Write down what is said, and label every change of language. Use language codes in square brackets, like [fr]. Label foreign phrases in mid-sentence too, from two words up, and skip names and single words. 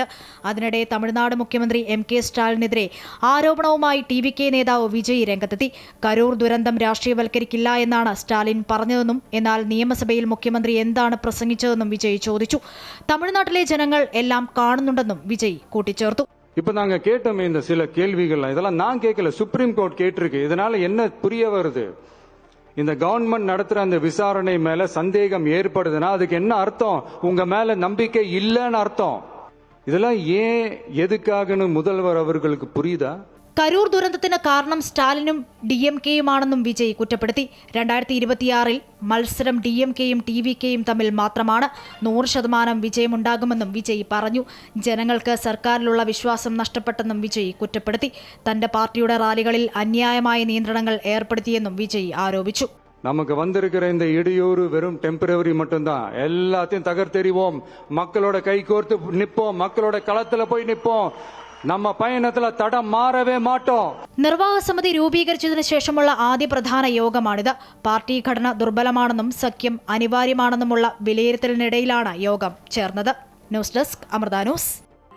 [ml] അതിനിടെ തമിഴ്നാട് മുഖ്യമന്ത്രി MK സ്റ്റാലിനെതിരെ ആരോപണവുമായി TVK നേതാവ് വിജയ് രംഗത്തെത്തി. കരൂർ ദുരന്തം രാഷ്ട്രീയവൽക്കരിക്കില്ല എന്നാണ് സ്റ്റാലിൻ പറഞ്ഞതെന്നും എന്നാൽ നിയമസഭയിൽ മുഖ്യമന്ത്രി എന്താണ് പ്രസംഗിച്ചതെന്നും വിജയ് ചോദിച്ചു. തമിഴ്നാട്ടിലെ ജനങ്ങൾ എല്ലാം കാണുന്നുണ്ടെന്നും വിജയ് കൂട്ടിച്ചേർത്തു. [ta] இப்ப நாங்க கேட்டோமே இந்த சில கேள்விகள், இதெல்லாம் நான் கேட்கல, சுப்ரீம் கோர்ட் கேட்டிருக்கு. இதனால என்ன புரிய வருது? இந்த கவர்மெண்ட் நடத்துற அந்த விசாரணை மேல சந்தேகம் ஏற்படுதுன்னா அதுக்கு என்ன அர்த்தம்? உங்க மேல நம்பிக்கை இல்லைன்னு அர்த்தம். இதெல்லாம் ஏன் எதுக்காகன்னு முதல்வர் அவர்களுக்கு புரியுதா? [ml] കരൂർ ദുരന്തത്തിന് കാരണം സ്റ്റാലിനും DMK-യുമാണെന്നും വിജയ് കുറ്റപ്പെടുത്തി. 2026 മത്സരം DMK-യും TVK-യും തമ്മിൽ മാത്രമാണ്. 100% വിജയമുണ്ടാകുമെന്നും വിജയ് പറഞ്ഞു. ജനങ്ങൾക്ക് സർക്കാരിലുള്ള വിശ്വാസം നഷ്ടപ്പെട്ടെന്നും വിജയ് കുറ്റപ്പെടുത്തി. തന്റെ പാർട്ടിയുടെ റാലികളിൽ അന്യായമായ നിയന്ത്രണങ്ങൾ ഏർപ്പെടുത്തിയെന്നും വിജയ് ആരോപിച്ചു. [ta] நமக்கு வந்திருக்கிற இந்த இடையூறு வெறும் டெம்பரவரி மட்டும்தான். எல்லாத்தையும் தகர்த்தெறிவோம், மக்களோட கை கோர்த்து நிற்போம், மக்களோட களத்துல போய் நிற்போம். நம்ம பயணத்திலே தடம் மாறவே மாட்டோ. [ml] നിർവാഹക സമിതി രൂപീകരിച്ചതിനു ശേഷമുള്ള ആദ്യ പ്രധാന യോഗമാണിത്. പാർട്ടി ഘടന ദുർബലമാണെന്നും സഖ്യം അനിവാര്യമാണെന്നുമുള്ള വിലയിരുത്തലിനിടയിലാണ് യോഗം ചേർന്നത്. ന്യൂസ് ഡെസ്ക് അമൃത ന്യൂസ്.